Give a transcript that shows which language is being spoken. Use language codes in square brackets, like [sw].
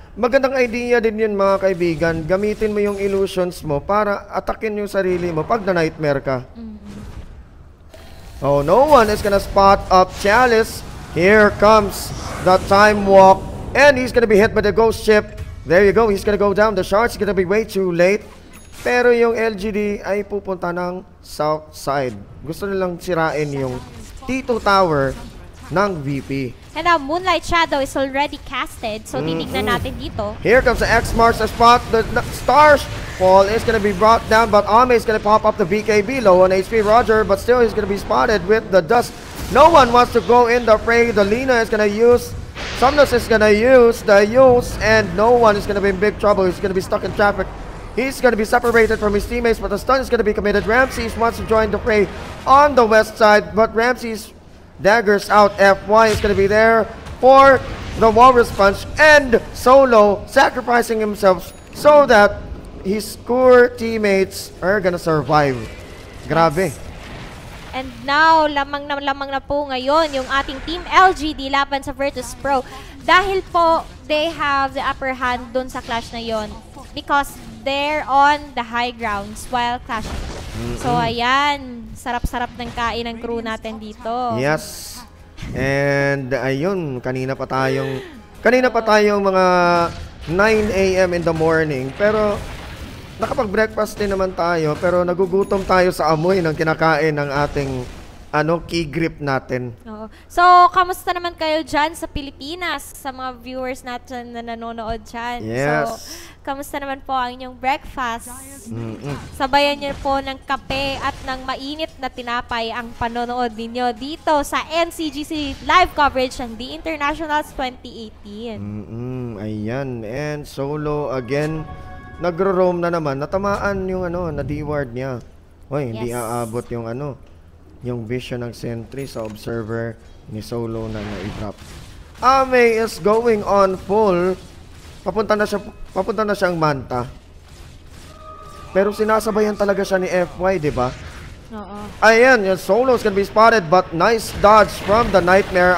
[tl] Magandang idea din yun mga kaibigan. Gamitin mo yung illusions mo para atakin yung sarili mo pag na-nightmare ka. [en] Oh, no one is gonna spot up Chalice. Here comes the time walk. And he's gonna be hit by the ghost ship. There you go. He's gonna go down. The shards gonna be way too late. [tl] Pero yung LGD ay pupunta ng south side. Gusto nilang sirain yung T2 tower ng VP. [en] And now, Moonlight Shadow is already casted. [tl] So, titignan natin dito. [en] Here comes the X-Marks to spot. The Stars Fall is going to be brought down, but Ame is going to pop up the BKB low on HP Roger, but still he's going to be spotted with the dust. No one wants to go in the fray. The Lina is going to use, Somnus is going to use the use, and no one is going to be in big trouble. He's going to be stuck in traffic. He's going to be separated from his teammates, but the stun is going to be committed. Ramses wants to join the fray on the west side, but Ramses daggers out. FY is going to be there for the Walrus Punch, and Solo sacrificing himself so that his core teammates are gonna survive. [tl] Grabe. [en] And now, [tl] lamang na po ngayon yung ating Team LGD laban sa Virtus Pro. Dahil po, [en] they have the upper hand dun sa clash na yon because they're on the high grounds while clashing. [tl] So, ayan. Sarap-sarap ng kain ng crew natin dito. Yes. And, ayun. Kanina pa tayong mga 9 AM in the morning. Pero, nakapag-breakfast din naman tayo. Pero, nagugutom tayo sa amoy ng kinakain ng ating key grip natin. Oo. So, kamusta naman kayo dyan sa Pilipinas? Sa mga viewers natin na nanonood dyan. Yes. So, kamusta naman po ang inyong breakfast? Sabayan niyo po ng kape at ng mainit na tinapay ang panonood ninyo dito sa Ncgc live coverage ng The Internationals 2018. Ayan. [en] And Solo again, [tl] nagro-roam na naman. Natamaan yung na-deward niya. Hoy, hindi aabot yung yung vision ng sentry sa observer ni Solo na na-drop. [en] Ame is going on full. [tl] Papunta na siyang Manta. Pero sinasabayan talaga siya ni FY, di ba? Oo. Ayan, yung [en] Solo is gonna be spotted, but nice dodge from the Nightmare.